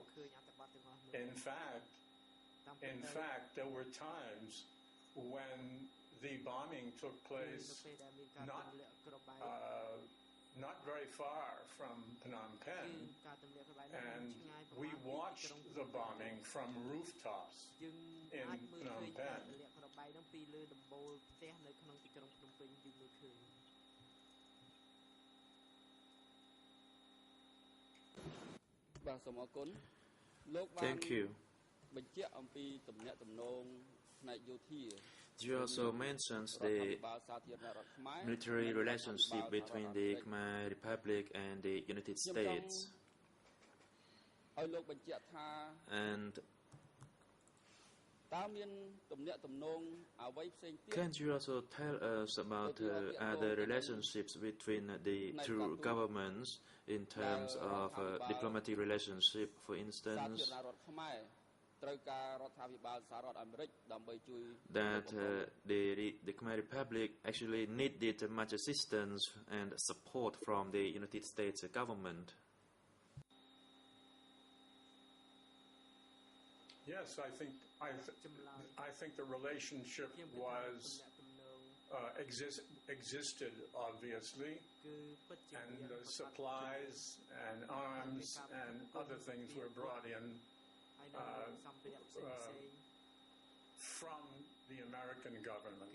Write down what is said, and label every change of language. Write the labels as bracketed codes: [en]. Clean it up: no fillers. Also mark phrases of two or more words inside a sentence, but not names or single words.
[en] In fact, there were times when the bombing took place not very far from Phnom Penh, and we watched the bombing from rooftops in Phnom Penh. [km] បាទសូមអរគុណលោកបាន [en] Thank you. [km] បញ្ជាក់អំពីទំនាក់ទំនងផ្នែកយោធា [en] You also mentioned the military relationship between the Khmer Republic and the United States. [km] ឲ្យលោកបញ្ជាក់ថា [en] And [km] តើមានទំនាក់ទំនងអ្វីផ្សេងទៀត [en] can you also tell us about other relationships between the two governments in terms of diplomatic relationship, for [km] សាធា [en] instance, [km] រណរដ្ឋខ្មែរត្រូវការរដ្ឋាភិបាលសហរដ្ឋអាមេរិកដើម្បីជួយ [en] that the Khmer Republic actually needed much assistance and support from the United States government? Yes, I think the relationship was existed obviously, and supplies and arms and other things were brought in from the American government.